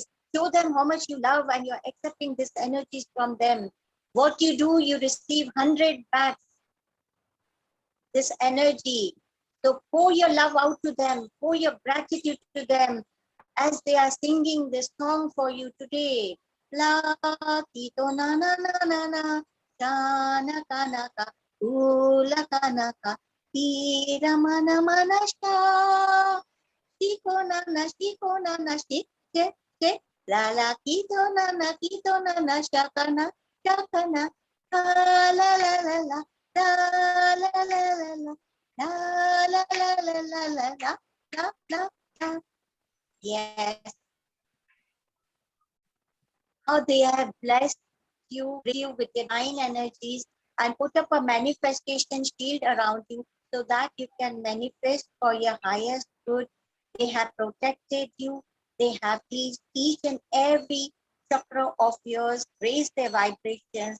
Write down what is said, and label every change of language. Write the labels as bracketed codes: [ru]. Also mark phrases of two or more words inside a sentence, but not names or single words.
[en] Show them how much you love and you're accepting this energies from them. What you do, you receive 100 back this energy. So pour your love out to them, pour your gratitude to them, as they are singing this song for you today. La kito na na na na na, shana kanaka, ula kanaka, tira mana mana sha, shiko na na shike shike, la la kito na na shakana shakana, la la la la la la la la la la la la la la la la. Yes. How they have blessed you with divine energies and put up a manifestation shield around you so that you can manifest for your highest good. They have protected you. They have pleased each and every chakra of yours, raised their vibrations.